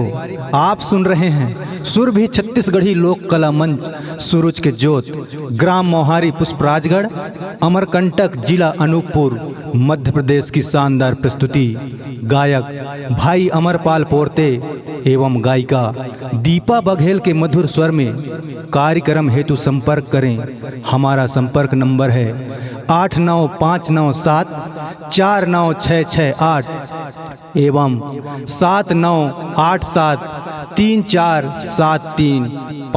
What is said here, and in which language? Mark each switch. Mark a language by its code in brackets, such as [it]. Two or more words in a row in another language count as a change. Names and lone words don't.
[hi] आप सुन रहे हैं सुरभि छत्तीसगढ़ी लोक कला मंच सूरज के ज्योत, ग्राम मोहारी पुष्पराजगढ़, अमरकंटक जिला अनूपपुर मध्य प्रदेश की शानदार प्रस्तुति। गायक भाई अमरपाल पोरते एवं गायिका दीपा बघेल के मधुर स्वर में। कार्यक्रम हेतु संपर्क करें। हमारा संपर्क नंबर है 8959749668 एवं 7987347356।